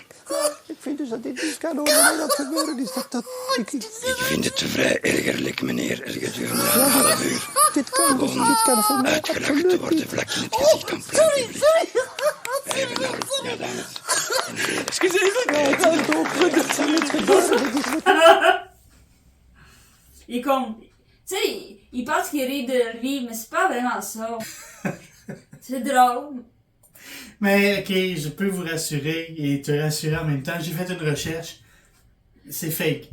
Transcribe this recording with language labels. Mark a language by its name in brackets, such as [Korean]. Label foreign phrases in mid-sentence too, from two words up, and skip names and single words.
[Dutch] Ik vind dus dat dit niet kan over mij dat gebeuren is. Ik vind het vrij ergerlijk, meneer, er gedurende een half uur dit kan voor mij uitgelachen te worden vlak in het gezicht aan plein publiek. Wij hebben al, ja dames en heren. Excuseer, [French] Il tu sais, il pense qu'il rit de lui, mais c'est pas vraiment ça. C'est drôle. Mais ok, je peux vous rassurer et te rassurer en même temps. J'ai fait une recherche. C'est fake.